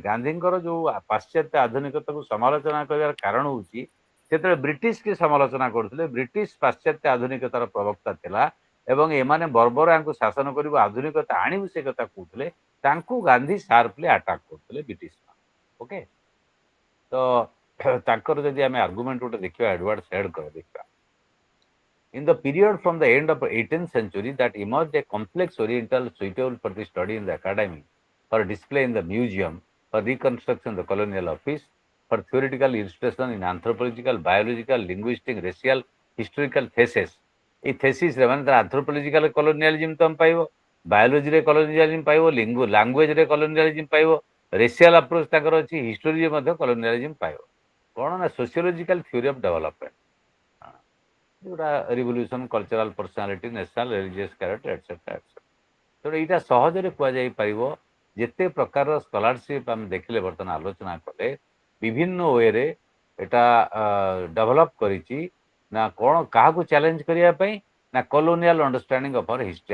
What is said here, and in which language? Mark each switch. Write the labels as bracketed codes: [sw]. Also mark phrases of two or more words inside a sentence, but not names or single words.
[or] ଗାନ୍ଧୀଙ୍କର ଯେଉଁ ପାଶ୍ଚାତ୍ୟ ଆଧୁନିକତାକୁ ସମାଲୋଚନା କରିବାର କାରଣ ହେଉଛି ସେତେବେଳେ ବ୍ରିଟିଶକି ସମାଲୋଚନା କରୁଥିଲେ। ବ୍ରିଟିଶ ପାଶ୍ଚାତ୍ୟ ଆଧୁନିକତାର ପ୍ରବକ୍ତା ଥିଲା ଏବଂ ଏମାନେ ବର୍ବର ୟାଙ୍କୁ ଶାସନ କରିବୁ, ଆଧୁନିକତା ଆଣିବୁ, ସେ କଥା କହୁଥିଲେ। ତାଙ୍କୁ ଗାନ୍ଧୀ [en] sharply attack [or] କରୁଥିଲେ ବ୍ରିଟିଶ ମାନେ। ଓକେ, ତ ତାଙ୍କର ଯଦି ଆମେ ଆର୍ଗୁମେଣ୍ଟ ଗୋଟେ ଦେଖିବା ଏଡୱାର୍ଡ ସେଡ୍ଙ୍କର ଦେଖିବା, [en] in the period from the end of 18th century that emerged a complex oriental suitable for the study in the academy, for display in the museum, for reconstruction in the colonial office, for theoretical illustration in anthropological, biological, linguistic, racial, historical thesis। [or] এই thesis ରେ ମାନେ ତାର [en] anthropological colonialism [or] ତମେ ପାଇବ, ବାୟୋଲୋଜିରେ colonialism ପାଇବ, ଲାଙ୍ଗୁଏଜରେ colonialism ପାଇବ, [en] racial approach [or] ତାଙ୍କର ଅଛି, ହିଷ୍ଟୋରୀରେ ମଧ୍ୟ colonialism ପାଇବ। କ'ଣ ନା [en] sociological theory of development, ଯୋଉଟା revolution, cultural personality, national religious character etcetera etcetera. [or] ତେଣୁ ଏଇଟା ସହଜରେ କୁହାଯାଇପାରିବ। ଯେତେ ପ୍ରକାରର ସ୍କଲାରସିପ୍ ଆମେ ଦେଖିଲେ, ବର୍ତ୍ତମାନ ଆଲୋଚନା କଲେ, ବିଭିନ୍ନ ୱେରେ ଏଟା ଡେଭଲପ୍ କରିଛି ନା କ'ଣ, କାହାକୁ ଚ୍ୟାଲେଞ୍ଜ କରିବା ପାଇଁ, ନା [en] colonial understanding of our history.